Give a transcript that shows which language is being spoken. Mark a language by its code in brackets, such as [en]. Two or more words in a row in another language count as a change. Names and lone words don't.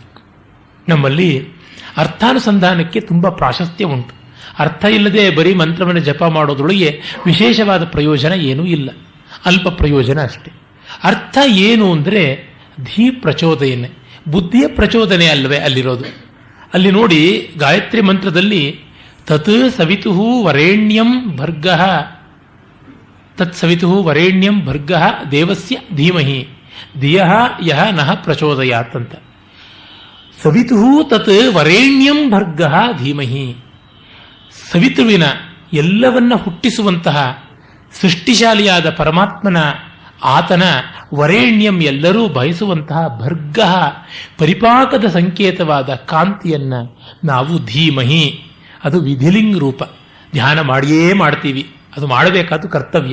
[kn] ನಮ್ಮಲ್ಲಿ ಅರ್ಥಾನುಸಂಧಾನಕ್ಕೆ ತುಂಬಾ ಪ್ರಾಶಸ್ತ್ಯ ಉಂಟು. ಅರ್ಥ ಇಲ್ಲದೆ ಬರೀ ಮಂತ್ರವನ್ನು ಜಪ ಮಾಡೋದ್ರೊಳಗೆ ವಿಶೇಷವಾದ ಪ್ರಯೋಜನ ಏನೂ ಇಲ್ಲ, ಅಲ್ಪ ಪ್ರಯೋಜನ ಅಷ್ಟೇ. ಅರ್ಥ ಏನು ಅಂದರೆ ಧೀ ಪ್ರಚೋದನೆ, ಬುದ್ಧಿಯ ಪ್ರಚೋದನೆ ಅಲ್ವೇ ಅಲ್ಲಿರೋದು. ಅಲ್ಲಿ ನೋಡಿ, ಗಾಯತ್ರಿ ಮಂತ್ರದಲ್ಲಿ [sa] ತತ್ ಸವಿತು ವರೇಣ್ಯಂ ಭರ್ಗಃ, ತತ್ ಸವಿತು ವರೇಣ್ಯಂ ಭರ್ಗಃ ದೇವಸ್ಯ ಧೀಮಹಿ ಧಿಯಃ ಯಃ ನಃ ಪ್ರಚೋದಯಾತ್ ಅಂತ. ಸವಿತು ತತ್ ವರೇಣ್ಯಂ ಭರ್ಗಃ ಧೀಮಹಿ, [kn] ಸವಿತುವಿನ ಎಲ್ಲವನ್ನ ಹುಟ್ಟಿಸುವಂತಹ ಸೃಷ್ಟಿಶಾಲಿಯಾದ ಪರಮಾತ್ಮನ ಆತನ ವರೇಣ್ಯಂ ಎಲ್ಲರೂ ಬಯಸುವಂತಹ ಭರ್ಗ ಪರಿಪಾಕದ ಸಂಕೇತವಾದ ಕಾಂತಿಯನ್ನ ನಾವು ಧೀಮಹಿ, ಅದು ವಿಧಿಲಿಂಗ್ ರೂಪ, ಧ್ಯಾನ ಮಾಡಿಯೇ ಮಾಡ್ತೀವಿ, ಅದು ಮಾಡಬೇಕಾದ ಕರ್ತವ್ಯ.